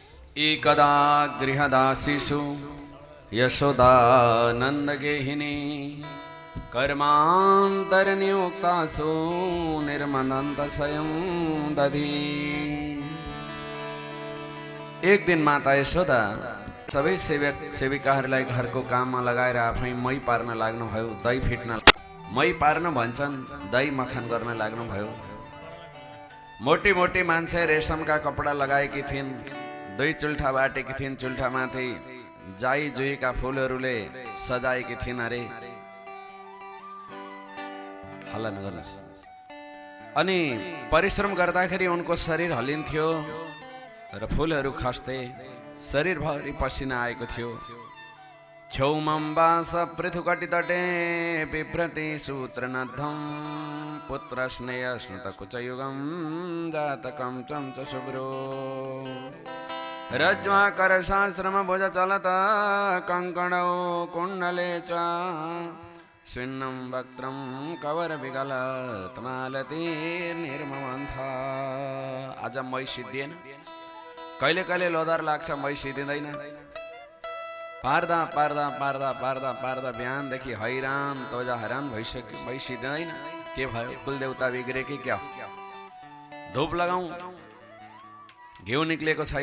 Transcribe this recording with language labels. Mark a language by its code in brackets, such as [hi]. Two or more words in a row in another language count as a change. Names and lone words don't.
[sa] एकदा गृहदासीषु यशोदानन्दगेहिनी कर्मान्तरनियुक्तासु निर्मनन्त स्वयं दधी। [ne] एक दिन माता यशोदा सबै सेविकाहरूलाई घरको काममा लगाएर आफै मही पार्न लाग्नुभयो। दही फिट्न मही पार्न भन्छन्, दही मथन गर्न लाग्नुभयो। मोटी मोटी मान्छे रेशमका कपडा लगाएकी थिइन्, दुई चुल्ठा बाटेकी थिइन्, चुल्ठामाथि जाई जुईका फुलहरूले सजाएकी थिइन्। अरे हल्ला नगर्नुहोस्। अनि परिश्रम गर्दाखेरि उनको शरीर हल्लिन्थ्यो र फुलहरू खस्थे, शरीरभरि पसिना आएको थियो। [sa] छौमं वास पृथुकटि तटे बिभ्रति सूत्रनद्धं पुत्र स्नेह स्नुत कुचयुगं जातकं चंच शुभ्रो रज्वाकर शास्त्रम भुज चलत कंकणौ कुण्डले च स्विन्नं वक्त्रं कवर विगलत मालतीर्निर्ममन्था। [ne] आज मै सिद्धिएन, कहिले कहिले लोदर लाग्छ, मै सिद्धिँदैन। पार्दा पार्दा पार्दा पार्दा पार्दा बिहानदेखि हैरान तोजा हैरान भइसक्यो, मै सिद्धिँदैन। के भयो? कुलदेवता बिग्रे कि क्या? धूप लगाऊ, घिउ निक्लेको छैन।